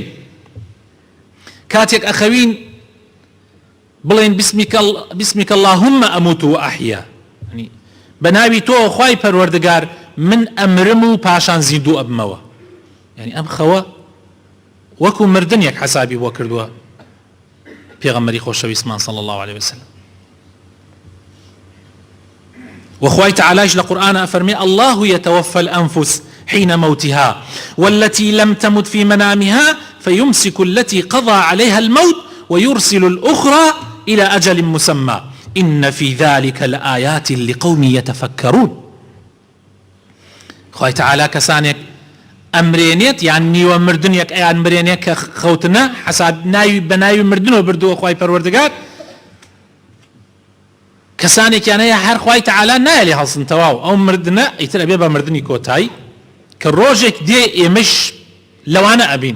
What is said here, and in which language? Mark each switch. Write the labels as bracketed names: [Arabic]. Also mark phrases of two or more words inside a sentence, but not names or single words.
[Central Kurdish] کاتێک ئەخەوین بڵێن [Arabic] بسمیک اللهم ئەموت و ئەحیا، [Central Kurdish] بەناوی تۆ خوای پەروەردگار من ئەمرم و پاشان زیندوو ئەبمەوە. یعنی ئەم خەوە وەکو مردنێک حسابی بۆ کردووە پێغەمبەری خۆشەویستمان [Arabic] صلی الله عليه وسلم. [Central Kurdish] وخوای تعالیش لقرآن أفرمي [Arabic] الله يتوفى الأنفس حين موتها والتي لم تمت في منامها فيمسك التي قضى عليها الموت ويرسل الأخرى إلى أجل مسمى إن في ذلك لآيات لقوم يتفكرون. [Central Kurdish] خوای تعالی کەسانێک ئەمرێنێت یان نیوە مردنێک ئەیان مرێنێت کە خەوتنە حساب بەناوی مردنەوە بردووە خوای پەروەردگار، کەسانێکیان هەیە هەر خوای تعالی نایە لێ هەڵسن تەواو ئەو مردنە ئیتر ئەبێ بە مردنی کۆتایی کە ڕۆژێک دێ ئێمەش لەوانە ئەبین.